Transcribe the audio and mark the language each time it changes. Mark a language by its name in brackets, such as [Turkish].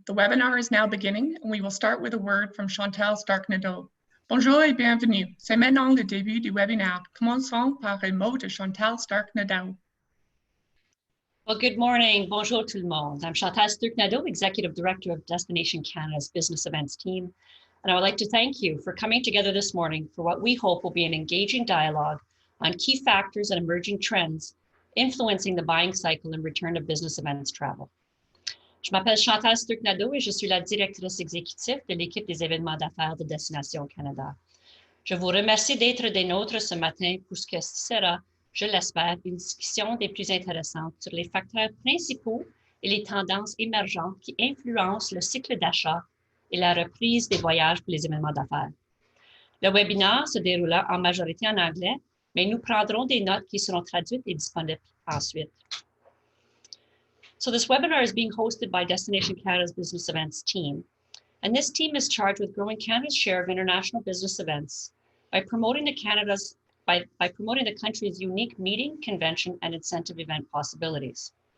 [English] The webinar is now beginning and we will start with a word from Chantal Stark-Nadeau. [French] Bonjour et bienvenue. C'est maintenant le début du webinaire. Commençons par un mot de Chantal Stark-Nadeau. [English] Well, good morning. [French] Bonjour tout le monde. [English] I'm Chantal Stark-Nadeau, Executive Director of Destination Canada's Business Events team. And I would like to thank you for coming together this morning for what we hope will be an engaging dialogue on key factors and emerging trends influencing the buying cycle and return of business events travel. [French] Je m'appelle Chantal Stark-Nadeau et je suis la directrice exécutive de l'équipe des événements d'affaires de Destination Canada. Je vous remercie d'être des nôtres ce matin pour ce que sera, je l'espère, une discussion des plus intéressantes sur les facteurs principaux et les tendances émergentes qui influencent le cycle d'achat et la reprise des voyages pour les événements d'affaires. Le webinaire se déroulera en majorité en anglais, mais nous prendrons des notes qui seront traduites et disponibles ensuite. [English] So this webinar is being hosted by Destination Canada's Business Events team. And this team is charged with growing Canada's share of international business events by promoting the country's unique meeting, convention, and incentive event possibilities.